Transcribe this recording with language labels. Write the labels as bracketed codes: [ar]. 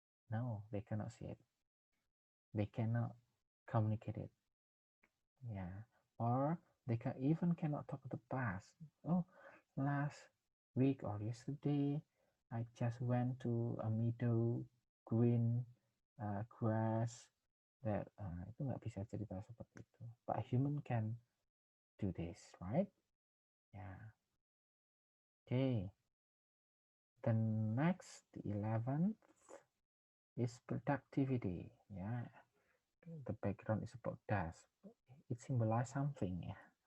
[en] No, they cannot see it. They cannot communicate it. Yeah. Or they even cannot talk the past. Oh, last week or yesterday, I just went to a meadow, green grass. [id] That itu nggak bisa cerita seperti itu. [en] But human can do this, right? Yeah. Okay. The next, the 11th, is productivity. Yeah. The background is about das. It symbolizes something. Yeah.